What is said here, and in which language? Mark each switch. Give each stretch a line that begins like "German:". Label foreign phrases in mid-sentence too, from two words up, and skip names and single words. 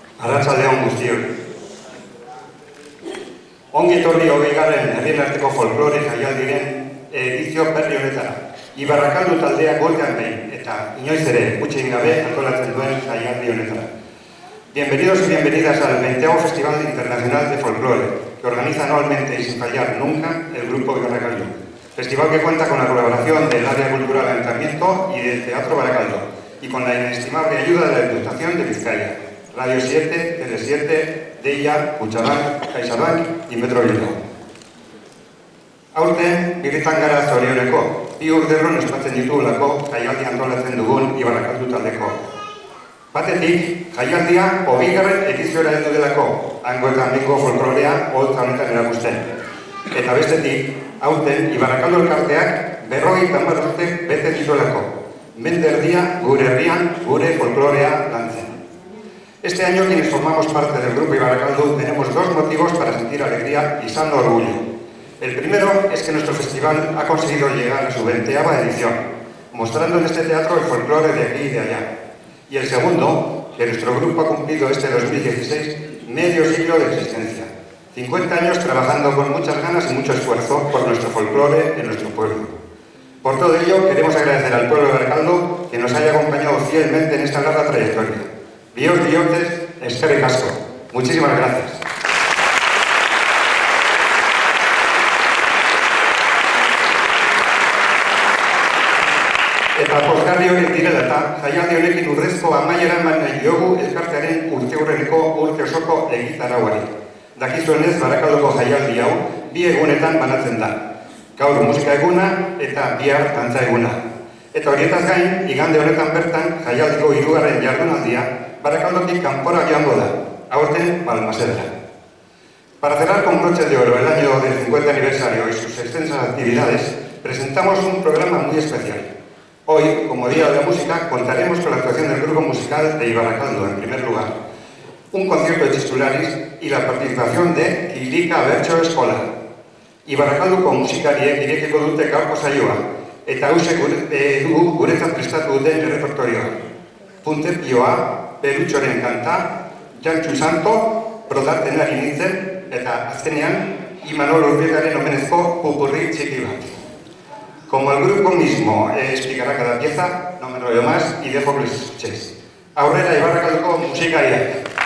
Basque: Arratsaldeon guztioi. Ongi etorri 20. herrien arteko folklore jaialdiren edizio berri honetara. Ibarrakaldu taldea golpean behin eta inoiz ere utzi gabe antolatzen duen jaialdi honetara.
Spanish: Bienvenidos y bienvenidas al 20º Festival Internacional de Folclore, que organiza anualmente y sin fallar nunca el Grupo Ibarrakaldu. Festival que cuenta con la colaboración del Área Cultural Ayuntamiento y del Teatro Baracaldo, y con la inestimable ayuda de la Diputación de Vizcaya, Radio 7, Tele 7, Deia, Kutxabank, CaixaBank y Metro Bilbao.
Basque: Aurten, birritan gara zorioneko, bi urderron espatzen ditugulako jaialdi antolatzen dugun Ibarrakaldu taldeko. Batetik, jaialdia 20. ediziora heldu delako, hango eta handiko folklorea holtza honetan erakusten. Eta bestetik, aurten Ibarrakaldu elkarteak 50 urte bete dituelako. Mende erdia gure herrian gure folklorea lantzen.
Spanish: Este año, quienes formamos parte del Grupo Ibarrakaldu, tenemos dos motivos para sentir alegría y sano orgullo. El primero es que nuestro festival ha conseguido llegar a su 20ª edición, mostrando en este teatro el folclore de aquí y de allá. Y el segundo, que nuestro grupo ha cumplido este 2016 medio siglo de existencia. 50 años trabajando con muchas ganas y mucho esfuerzo por nuestro folclore en nuestro pueblo. Por todo ello, queremos agradecer al pueblo de Baracaldo que nos haya acompañado fielmente en esta larga trayectoria.
Basque: Bios, biotes, eskerrik asko.
Spanish: Muchísimas gracias.
Basque: Eta pozgarri horiek direla eta jaialdi honekin urrezko amaiera eman nahi diogu elkartearen urteurreneko urte osoko egitarauari. Dakizuenez, Barakaldoko jaialdi hau bi egunetan banatzen da. Gaur musika eguna eta bihar dantza eguna. Eta horietaz gain, igande honetan bertan jaialdiko 3. jardunaldia Barakaldotik kanpora joango da, aurten Balmaseda.
Spanish: Para cerrar con broche de oro el año del 50 aniversario y sus extensas actividades, presentamos un programa muy especial. Hoy, como Día de la Música, contaremos con la actuación del grupo musical de Ibarrakaldu, en primer lugar, un concierto de Txistularis y la participación de Kilika Bertso Eskola.
Basque: Ibarrakalduko musikariek irekiko dute gaurko saioa, eta hauxe dugu guretzat prestatu duten errepertorioa. Puntepioa, Perutxoren kanta, Jantxu Santo, Brodaten ari nintzen, eta azkenean, Imanol Urbietaren omenezko pupurri txiki bat.
Spanish: Como el grupo mismo explicará cada pieza, no me enrollo más y dejo que les escuchéis.
Basque: Aurrera Ibarrakalduko musikariak.